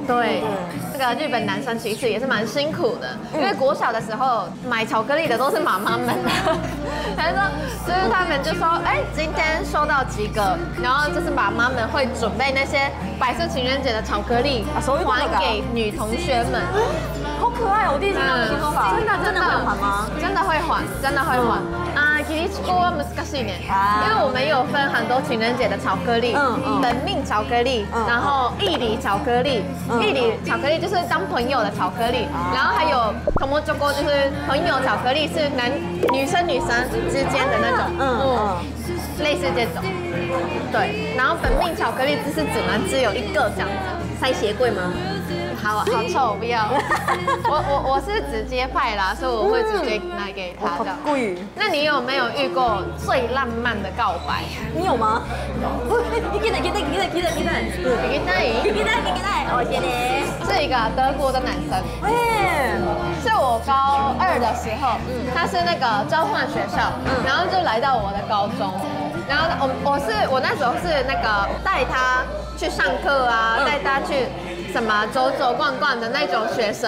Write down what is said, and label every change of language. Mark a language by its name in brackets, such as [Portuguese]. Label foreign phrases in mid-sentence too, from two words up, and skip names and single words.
[Chinese] 对，这个日本男生其实也是蛮辛苦的，因为国小的时候买巧克力的都是妈妈们，还是说就是他们就说，今天收到几个，然后就是妈妈们会准备那些白色情人节的巧克力还给女同学们。好可爱哦！我第一次听到这个说法，真的会还吗？真的会还啊！ [Japanese] キリチコは難しいね， [Chinese] 因为我们有分很多情人节的巧克力，本命巧克力，然后义理巧克力，义理巧克力就是当朋友的巧克力，然后还有友チョコ就是朋友巧克力，是女生之间的那种，类似这种，对，然后本命巧克力只有1个这样子。塞鞋柜吗？好臭，不要。我是直接派啦，所以我会直接拿给他这样。贵。那你有没有遇过最浪漫的告白？你有吗？ 聞きたい。我先呢。是一个德国的男生。是我高2的时候，他是那个交换学校，然后就来到我的高中。然后我那时候是那个带他去上课啊，带他去什么走走逛逛的那种学生。